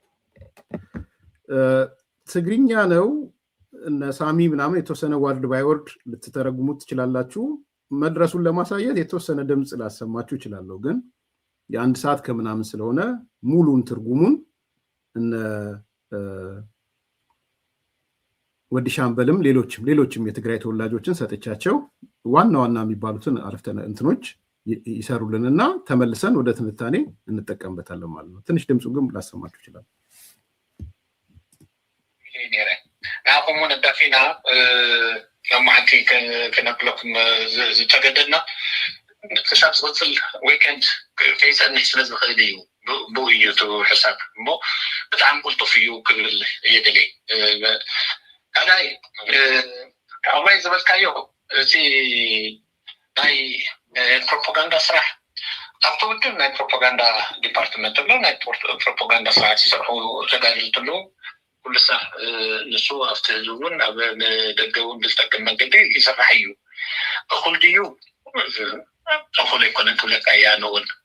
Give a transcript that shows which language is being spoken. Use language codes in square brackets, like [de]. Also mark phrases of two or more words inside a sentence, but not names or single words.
[am] ትግርኛ ነው። እነ ሳሚ ምናምን የተወሰነ [en] word by word [am] ልትተረጉሙት ትችላላችሁ። መድረሱን ለማሳየት የተወሰነ ድምጽ ላሰማችሁ እችላለሁ፣ ግን የ1 ሰዓት ከምናምን ስለሆነ ሙሉን ትርጉሙን እነ ወዲ ሻምበልም ሌሎችም የትግራይ ተወላጆችን ሰጥቻቸው ዋና የሚባሉትን አረፍተ እንትኖች ይሰሩልንና ተመልሰን ወደ ትንታኔ እንጠቀምበታለን ማለት ነው። ትንሽ ድምፁ ግን ላሰማችሁ ይችላል። [ti] ናኹም ነዳፊና ለማዕቲ ከነቅለኩም ዝተገደድና ክሳብ ዝቅፅል ዊኬንድ ከይፀንሕ ስለ ዝኽእል እዩ ብውይይቱ ሕሳብ እሞ ብጣዕሚ ቁልጡፍ እዩ ክብል የድልይ። ካልኣይ ካብኣይ ዝበልካዮ እቲ ናይ ፕሮፓጋንዳ ስራሕ ኣብቲ ውድብ ናይ ፕሮፓጋንዳ ዲፓርትመንት ኣሎ፣ ናይ ፕሮፓጋንዳ ስርዓት ይሰርሑ ተጋደልቲ ኣለዉ። ኩሉ ሰብ ንሱ ኣብቲ ህዝቢ እውን ኣብ ንደገ እውን ብዝጠቅም መንገዲ ይስራሕ እዩ። እኹል ድዩ እኹል ኣይኮነን ክብለካ እያ ኣነ እውን